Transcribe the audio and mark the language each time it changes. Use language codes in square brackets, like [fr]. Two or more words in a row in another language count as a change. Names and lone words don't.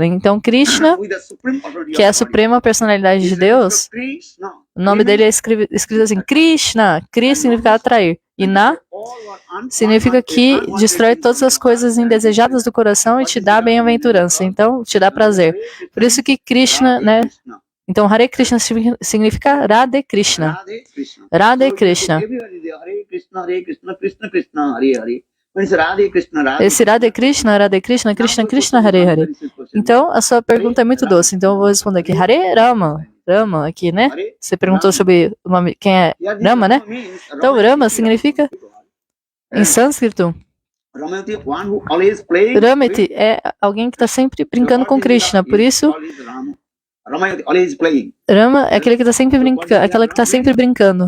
[pt] Então, Krishna, que é a suprema personalidade de Deus, o nome dele é escrito assim, Krishna. Kri significa atrair. E Na significa que destrói todas as coisas indesejadas do coração e te dá bem-aventurança. Então, te dá prazer. Por isso que Krishna, né? Então, Hare Krishna significa Radhe Krishna. Radhe Krishna. [sa] Esse Radhe Krishna, Krishna Krishna, Hare Hare. [pt] Então, a sua pergunta é muito doce. Então, eu vou responder aqui. Hare Rama. Rama aqui, né? Você perguntou sobre o nome, quem é Rama, né? Então, Rama significa, em sânscrito, Ramati é alguém que está sempre brincando com Krishna. Por isso, Rama é aquele que está sempre brincando, aquela que está sempre brincando.